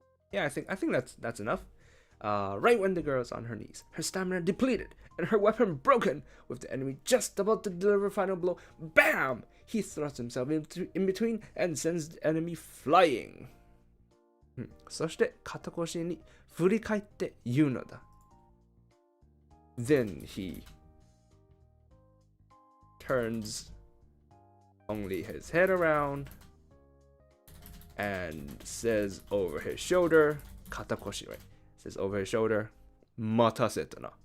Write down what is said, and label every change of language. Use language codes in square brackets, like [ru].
[en] Yeah, I think that's enough. Right when the girl is on her knees, her stamina depleted, and her weapon broken, with the enemy just about to deliver final blow, bam! He thrusts himself in between and sends the enemy flying. [ja] そして肩越しに振り返って言うのだ。 [en] Then he turns only his head around and says over his shoulder, 肩越し right? Says over his shoulder, [ja] 待たせたな。